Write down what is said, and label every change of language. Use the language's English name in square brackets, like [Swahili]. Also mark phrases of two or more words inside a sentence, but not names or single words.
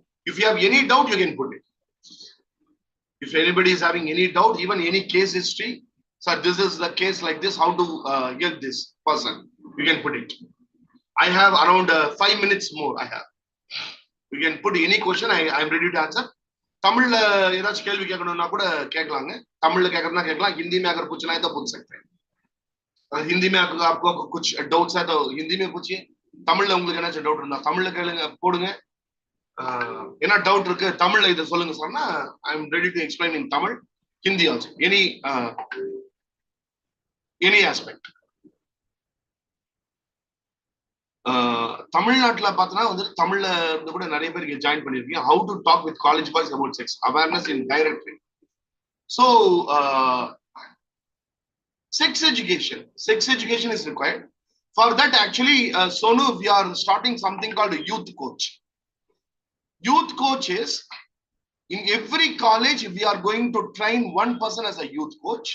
[English] If you have any doubt, you can put it. If anybody is having any doubt, even any case history, sir, this is the case like this, how to help this person, you can put it. I have around 5 minutes more. I have. You can put any question. I am ready to answer. [Tamil] Tamil ஏதாச்சும் கேள்வி கேட்கணும்னா கூட கேட்கலாங்க. தமிழ்ல கேட்கறதுனா கேட்கலாம். [Hindi] हिंदी में अगर पूछना है तो पूछ सकते हैं. हिंदी में आपको कुछ डाउट्स है तो हिंदी में पूछिए. [Tamil] தமிழ்ல உங்களுக்கு என்ன டவுட் இருந்தா தமிழ்ல கேளுங்க, போடுங்க. என்ன டவுட் இருக்கு தமிழ்ல இத சொல்லுங்க சொன்னா [English] I am ready to explain in Tamil, Hindi also. Any aspect. [Tamil] தமிழ்நாட்டுல பார்த்தனா வந்து தமிழ்ல இருந்து கூட நிறைய பேர் ஜாயின் பண்ணிருக்கீங்க. [English] How to talk with college boys about sex, awareness in directory. So sex education is required. For that, actually, Sonu, we are starting something called a youth coach. Youth coach is in every college we are going to train one person as a youth coach.